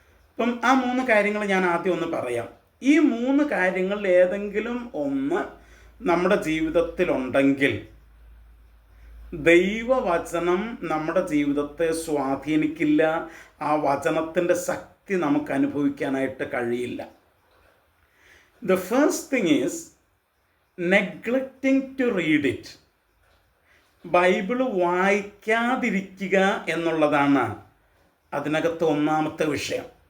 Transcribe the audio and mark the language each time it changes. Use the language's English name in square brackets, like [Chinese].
[Malayalam] അപ്പം ആ മൂന്ന് കാര്യങ്ങൾ ഞാൻ ആദ്യം ഒന്ന് പറയാം. ഈ മൂന്ന് കാര്യങ്ങളിൽ ഏതെങ്കിലും ഒന്ന് നമ്മുടെ ജീവിതത്തിലുണ്ടെങ്കിൽ ദൈവവചനം നമ്മുടെ ജീവിതത്തെ സ്വാധീനിക്കില്ല. ആ വചനത്തിൻ്റെ ശക്തി നമുക്ക് അനുഭവിക്കാനായിട്ട് കഴിയില്ല. [English] The first thing is neglecting to read it. [Malayalam] Bible വായിക്കാതിരിക്കുക എന്നുള്ളതാണ് അതിനകത്ത് ഒന്നാമത്തെ വിഷയം.